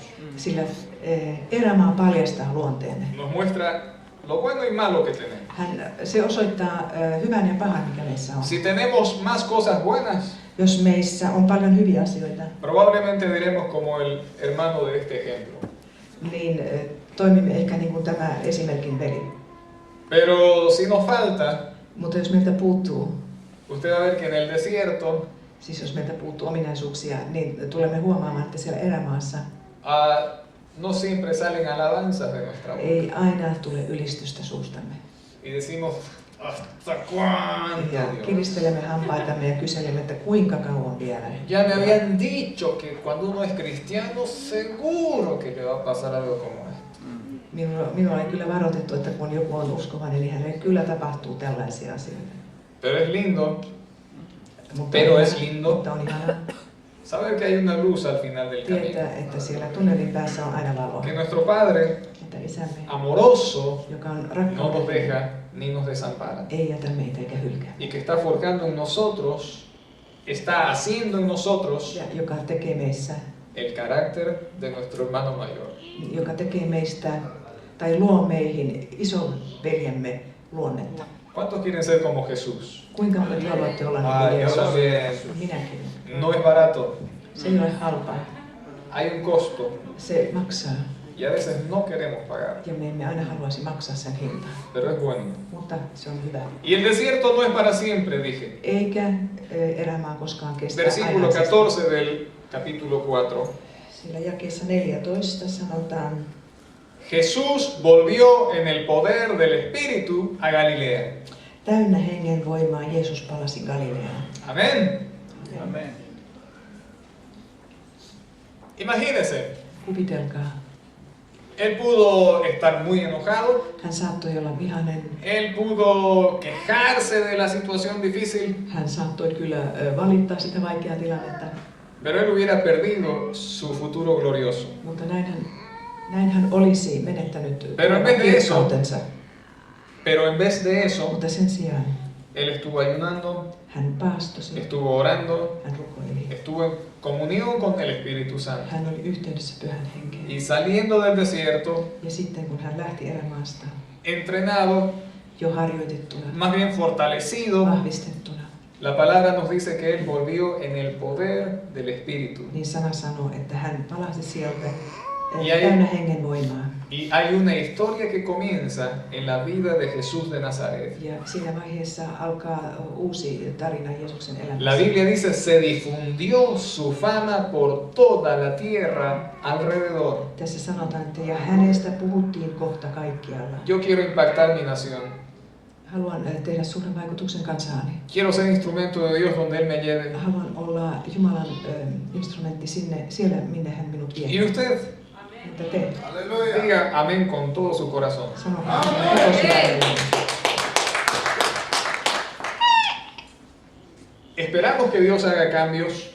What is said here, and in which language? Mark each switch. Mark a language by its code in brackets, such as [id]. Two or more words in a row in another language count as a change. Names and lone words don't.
[fi] Sillä erämaa paljastaa luonteemme. [es] Nos muestra lo bueno y malo que tenemos. [fi] Se osoittaa hyvän ja pahan, mikä meissä on. [es] Si tenemos más cosas buenas, [fi] Jos meissä on paljon hyviä asioita, [es] probablemente diremos como el hermano de este ejemplo. [fi] niin toimimme ehkä niin kuin tämä esimerkin veli. [es] Pero si nos falta, [fi] Mutta jos meiltä puuttuu, [es] usted va a ver que en el desierto [fi] siis jos meiltä puuttuu ominaisuuksia, niin tulemme huomaamaan, että siellä erämaassa [es] no siempre salen alabanzas de nuestra boca. [fi] ei aina tule ylistystä suustamme. [es] Y decimos, ¿hasta cuándo, [fi] Ja [es] Dios? [fi] kiristelemme hampaitamme ja kyselemme, että kuinka kauan vielä. [es] Ya me habían dicho que cuando uno es cristiano, seguro que le va a pasar algo como esto. [fi] Minua oli kyllä varoitettu, että kun joku on uskovainen, niin hänelle kyllä tapahtuu tällaisia asioita. [es] Pero es lindo [fi] Mutta [es] Pero [fi] on [es] es [fi] ihana- [es] lindo. [fi] Mutta on ihanaa [es] saber que hay una luz al final del camino. [fi] tietää, että siellä tunnelin päässä on aina valo. [es] Que nuestro Padre, [fi] Että isämme, [es] amoroso, [fi] joka on [es] no nos [fi] rakkauden, [es] deja ni nos desampara. [fi] ei jätä meitä eikä hylkää. [es] Y que está forjando en nosotros, está haciendo en nosotros [fi] Ja joka tekee meissä, [es] el carácter de nuestro hermano mayor. [fi] joka tekee meistä tai luo meihin isoveljemme luonnetta. [es] ¿Cuántos quieren ser como Jesús? [fi] Kuinka monet haluatte olla niin Ah, kuin [es] yo [fi] Jeesus? [es] también. [fi] Minäkin. [es] No es barato, [fi] Se ei ole halpaa. [es] hay un costo [fi] Se maksaa. [es] y a veces no queremos pagar, [fi] Ja me emme aina haluaisi maksaa sen hintaa. [es] pero es bueno. [fi] Mutta se on hyvä. [es] Y el desierto no es para siempre, dije. [fi] Eikä elämää koskaan kestä [es] Versículo [fi] ainaisesti. [es] 14 del capítulo 4. [fi] Sillä jakeessa 14 sanotaan, [es] Jesús volvió en el poder del Espíritu a Galilea. [fi] täynnä hengen voimaa Jeesus palasi Galileaan. [es] Amén. Amén. Imagínense, [fi] Kuvitelkaa, [es] él pudo estar muy enojado, [fi] hän saattoi olla vihainen, [es] él pudo quejarse de la situación difícil, [fi] hän saattoi kyllä valittaa sitä vaikeaa tilannetta, [es] pero él hubiera perdido su futuro glorioso. [fi] mutta näin hän olisi menettänyt [es] Pero en vez de eso- [fi] kirkkautensa. [es] Pero en vez de eso, [fi] Mutta sen sijaan [es] él estuvo ayunando, [fi] hän paastosi, [es] estuvo orando, [fi] hän rukoili, [es] estuvo en comunión con el Espíritu Santo. [fi] hän oli yhteydessä Pyhän Henkeen. [es] Y saliendo del desierto, [fi] Ja sitten kun hän lähti erämaasta, [es] entrenado, [fi] jo harjoitettuna, [es] más bien fortalecido, [fi] vahvistettuna, [es] la palabra nos dice que él volvió en el poder del Espíritu. [fi] niin sana sanoo, että hän palasi sieltä Ja ei- täynnä hengen voimaa. [es] Y hay una historia que comienza en la vida de Jesús de Nazaret. [fi] Ja siinä vaiheessa alkaa uusi tarina Jeesuksen [es] La [fi] elämässä. [es] Biblia dice, se difundió su fama por toda la tierra alrededor. [fi] Tässä sanotaan, että ja hänestä puhuttiin kohta kaikkialla. [es] Yo quiero impactar mi nación. [fi] Haluan tehdä suuren vaikutuksen kansaani. [es] Quiero ser instrumento de Dios donde Él me lleve. [fi] Haluan olla Jumalan instrumentti siellä, minne hän minut vie. [es] Y usted [fi] Mutta te, [es] diga amén con todo su corazón. [fi] sanokaa koko sydämellä. [es] Esperamos que Dios haga cambios,